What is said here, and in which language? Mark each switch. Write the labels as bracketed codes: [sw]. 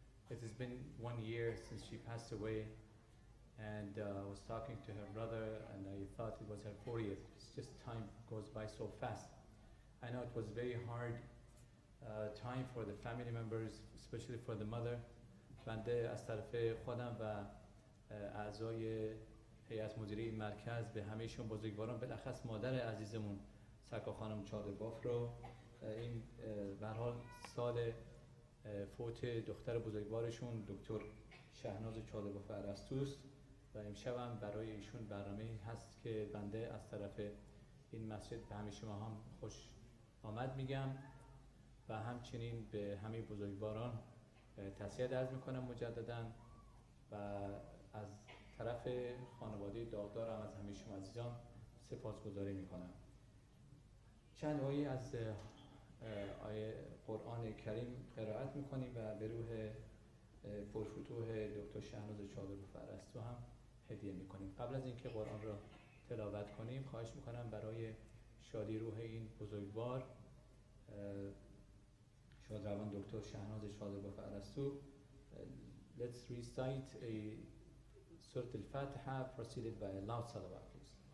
[en] It has been 1 year since she passed away, and I was talking to her brother and I thought it was her 40th. It's just time goes by so fast. I know it was very hard time for the family members, especially for the mother. [fa] بنده از طرف خودم و اعضای هیئت مدیره مرکز به همهشون بزرگواران، بالاخص مادر عزیزمون سکا خانم چادرباف رو، این به هر حال سال فوت دختر بزرگوارشون دکتر شهناز چادرباف ارسطوست و امشب هم برای ایشون برنامه هست که بنده از طرف این مسجد به همه شما هم خوش آمد میگم و همچنین به همه بزرگواران تسلیت عرض میکنم مجددا و از طرف خانواده داغدارم از همه شما عزیزان سپاسگزاری میکنم. چند آیه از آیه قرآن کریم قرائت میکنیم و به روح پرفتوح دکتر شهناز چادرباف ارسطو هم هدیه میکنیم. قبل از اینکه قرآن را تلاوت کنیم خواهش میکنم برای شادی روح این بزرگوار شادروان دکتر شهناز چادرباف ارسطو [en] let's recite a Surah Al-Fatiha preceded by a loud salawat, please.